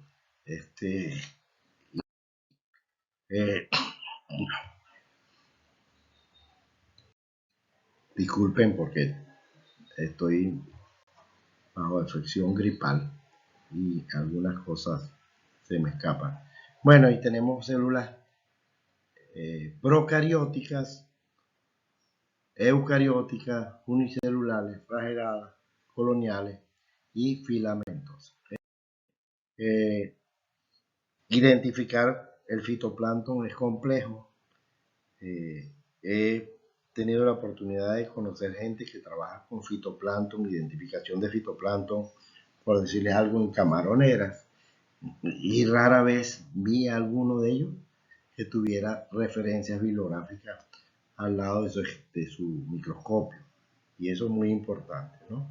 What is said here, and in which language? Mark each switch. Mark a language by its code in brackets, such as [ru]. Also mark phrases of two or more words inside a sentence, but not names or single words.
[es] este, eh, Disculpen porque estoy bajo afección gripal y algunas cosas se me escapan. Bueno, y tenemos células procarióticas, eucarióticas, unicelulares, flageladas, coloniales y filamentosas. Eh, Identificar el fitoplancton es complejo. He tenido la oportunidad de conocer gente que trabaja con fitoplancton, identificación de fitoplancton, por decirles algo, en camaroneras, y rara vez vi a alguno de ellos que tuviera referencias bibliográficas al lado de su microscopio, y eso es muy importante, ¿no?